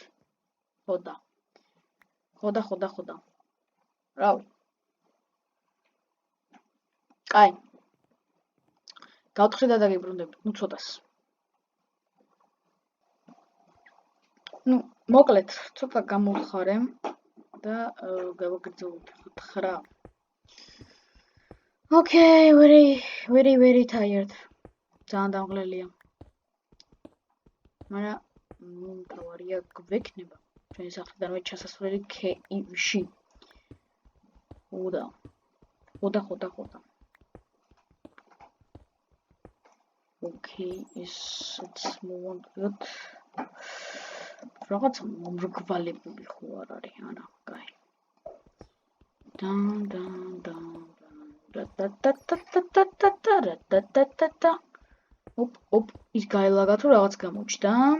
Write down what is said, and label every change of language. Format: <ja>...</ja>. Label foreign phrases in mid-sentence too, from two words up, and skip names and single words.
<ka>ხოდა. რავი. კაი. გავთხრით და დაგიბრუნდებით, ნუ ცოტას. ნუ, მოკლედ, ცოტა გამოვხარე და გავაგრძელოთ 9.</ka> <en>Okay, very tired.</en> <ka>ძალიან დამღლელია. მაგრამ მთავარია გვექნება ჩვენი სახლიდანვე ჩასასვლელი KIV-ში. ხოდა.</ka> <en>Okay, let's move on.</en> <ka>რაღაცა მომრგვალებული ხო არ არის, არა, კაი. ოპ, ის გაილაგა თუ რაღაც გამოჩნდა.</ka>